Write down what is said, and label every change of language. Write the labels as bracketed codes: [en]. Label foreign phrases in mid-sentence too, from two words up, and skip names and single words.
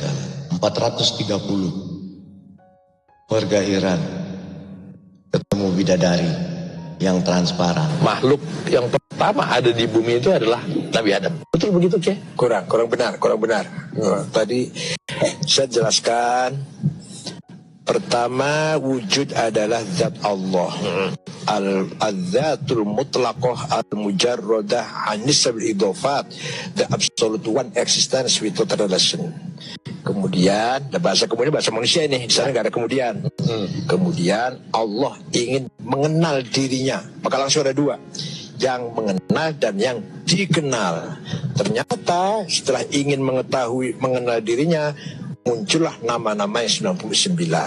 [id] 430 warga Iran ketemu bidadari yang transparan. Makhluk yang pertama ada di bumi itu adalah Nabi Adam. Betul begitu, Cek? Kurang benar. Tadi saya jelaskan, pertama wujud adalah zat Allah. [ar] الذات المطلقة المجردة عن النسب الإضافات, [en] the absolute one existence without relation. [id] Kemudian bahasa manusia ini, di sana nggak ada kemudian. Kemudian Allah ingin mengenal dirinya, maka langsung ada dua, yang mengenal dan yang dikenal. Ternyata setelah ingin mengenal dirinya, muncullah nama-nama yang 99.